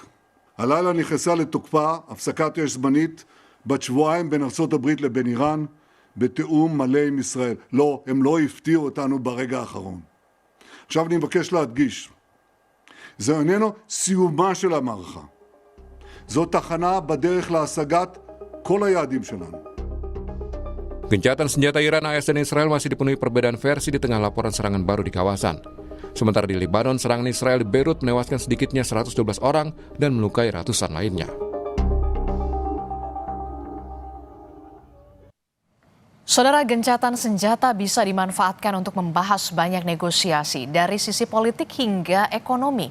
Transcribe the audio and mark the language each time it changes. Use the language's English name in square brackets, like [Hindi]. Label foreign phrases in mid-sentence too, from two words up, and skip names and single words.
[Hebrew] הלילה נכנסה לתוקפה הפסקת אש זמנית בת שבועיים בין ארצות הברית לבין איראן, בתיאום מלא עם ישראל. לא, הם לא הפתיעו אותנו ברגע האחרון. עכשיו אני מבקש להדגיש, זה איננו סיומה של המערכה. זו תחנה בדרך להשגת כל היעדים שלנו. [Indonesian] Gencatan senjata Iran, AS, dan Israel masih dipenuhi perbedaan versi di tengah laporan serangan baru di kawasan. Sementara di Lebanon, serangan Israel di Beirut menewaskan sedikitnya 112 orang dan melukai ratusan lainnya. Saudara, gencatan senjata bisa dimanfaatkan untuk membahas banyak negosiasi dari sisi politik hingga ekonomi.